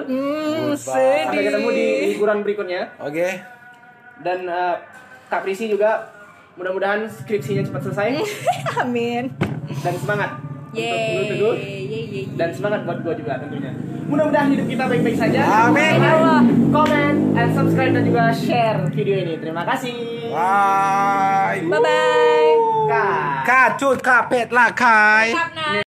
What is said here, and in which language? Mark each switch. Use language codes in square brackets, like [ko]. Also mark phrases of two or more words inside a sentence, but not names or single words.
[id] Sampai ketemu di liburan berikutnya. Oke. Dan Kak Prisi juga mudah-mudahan skripsinya cepat selesai. Amin. Dan semangat untuk Yeay. Teguh. Dan semangat buat gua juga tentunya. Mudah-mudahan hidup kita baik-baik saja. Amin. [en] Like, comment, and subscribe [id] dan juga share video ini. Terima kasih. [en] Bye. Bye bye. [id] Kak. Kacut kapet lah kai. Kapna.